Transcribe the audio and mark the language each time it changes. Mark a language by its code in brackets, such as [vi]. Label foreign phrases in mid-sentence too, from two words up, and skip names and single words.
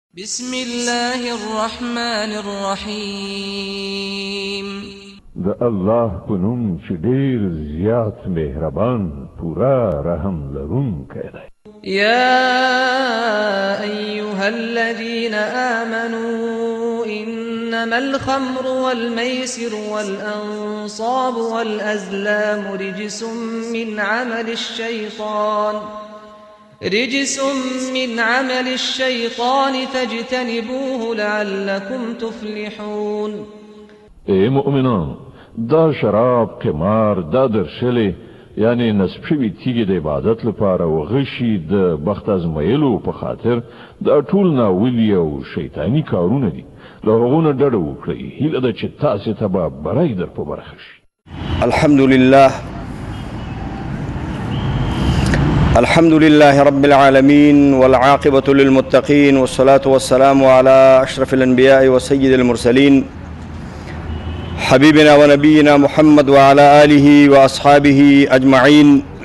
[ar] بسم الله الرحمن الرحيم [ps] د الله په نوم چې ډېر زیات مهربان پورا رحم لرونکی دی. [ar] يا أيها الذين آمنوا إنما الخمر والميسر والأنصاب والأزلام رجس من عمل الشيطان فاجتنبوه لعلكم تفلحون. [ps] ای مؤمنان، دا شراب، قمار، دا درشلې یعنی نصب شوي تیږې د عبادت لپاره او غشي د بخت ازمایلو په خاطر دا ټول ناولي او شیطاني کارونه دي. له هغو نه ډډه وکړئ. هیله ده چې تاسې ته به بری در په برخه شي. [ar] الحمد لله رب العالمين والعاقبة للمتقين والصلاة والسلام على أشرف الأنبياء وسيد المرسلين حبيبنا ونبينا محمد وعلى آله وأصحابه أجمعين.